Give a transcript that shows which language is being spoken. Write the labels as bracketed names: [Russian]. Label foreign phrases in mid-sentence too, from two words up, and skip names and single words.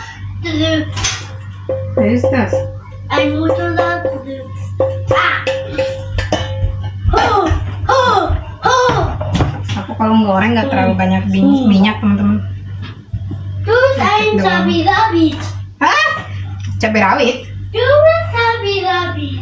[English] What is this? [German] Ein Motorrad. Ho, ho, ho. [Indonesian] Aku kalau goreng nggak terlalu banyak minyak, teman-teman. [German] Du bist ein Cabai Rabbit. [Indonesian] Hah? Cabai rawit? [German] Du bist Cabai Rabbit.